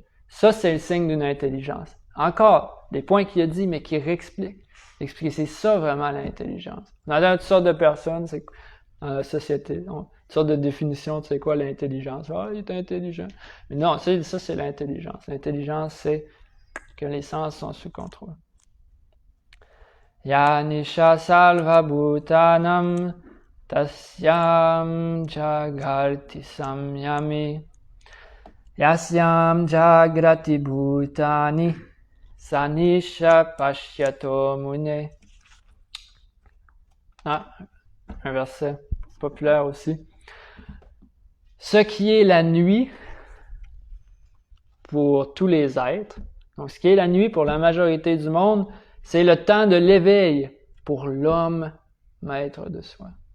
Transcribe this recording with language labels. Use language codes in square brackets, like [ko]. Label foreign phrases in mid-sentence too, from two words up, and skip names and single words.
[fr] Ça, c'est le signe d'une intelligence. Encore, des points qu'il a dit, mais qui réexpliquent. C'est ça vraiment l'intelligence. On a toutes sortes de personnes, dans la société, toutes sortes de définitions, tu sais quoi l'intelligence. Il est intelligent. Mais non, ça c'est l'intelligence. L'intelligence, c'est que les sens sont sous contrôle. [sa] Yanisha salva bhutanam tasyam jagarti samyami yasyam jagrati bhutani sanisha pashyato mune. [fr] Un verset populaire aussi. Ce qui est la nuit pour tous les êtres, donc ce qui est la nuit pour la majorité du monde, c'est le temps de l'éveil pour l'homme maître de soi.